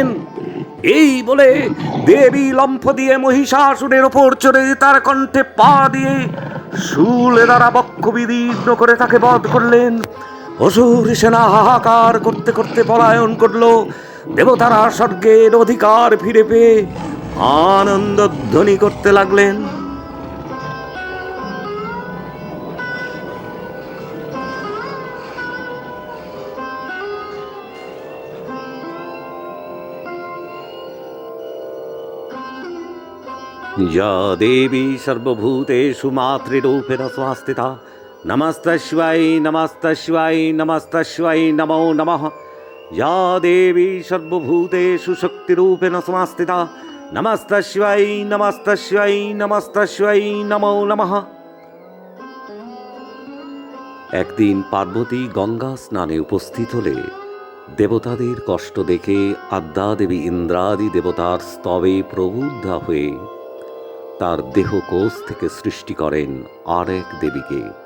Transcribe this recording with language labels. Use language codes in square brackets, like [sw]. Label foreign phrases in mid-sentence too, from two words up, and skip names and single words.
[bn] এই বলে দেবী লম্ফ দিয়ে মহিষাসুরের ওপর চড়ে তার কণ্ঠে পা দিয়ে শূলে দ্বারা বক্ষ বিদীর্ণ করে তাকে বধ করলেন। অসুর সেনা হাহাকার করতে করতে পলায়ন করল। দেবতারা স্বর্গের অধিকার ফিরে পেয়ে আনন্দধ্বনি করতে লাগলেন। [sa] या देवी सर्वभूतेषु मातृरूपेण संस्थिता नमस्तस्यै नमस्तस्यै नमस्तस्यै नमो नमः। या देवी सर्वभूतेषु शक्तिरूपेण संस्थिता नमस्तस्यै नमस्तस्यै नमस्तस्यै नमो नमः। [bn] একদিন পার্বতী গঙ্গা স্নানে উপস্থিত হলে দেবতাদের কষ্ট দেখে আদ্যা দেবী ইন্দ্রাদি দেবতার স্তবে প্রবুদ্ধা হয়ে তার দেহকোষ থেকে সৃষ্টি করেন আর এক দেবীকে।